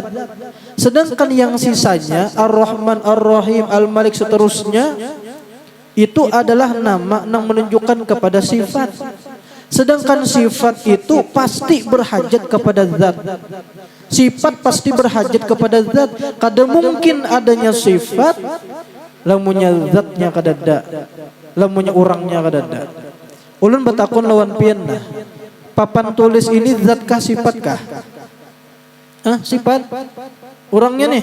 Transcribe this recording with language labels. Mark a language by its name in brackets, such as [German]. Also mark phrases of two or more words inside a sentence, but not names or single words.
[Indonesian] Sedangkan yang sisanya Ar-Rahman, Ar-Rahim, Al-Malik seterusnya itu adalah nama yang menunjukkan kepada sifat. Sedangkan sifat itu pasti berhajat kepada zat. Sifat pasti berhajat kepada zat. [Banjar] Kada mungkin adanya sifat lamunnya zatnya kadada, lamunnya orangnya kadada. Ulun batakun lawan pian nah. Papan tulis ini zatkah sifatkah? Sifat. Orangnya nih.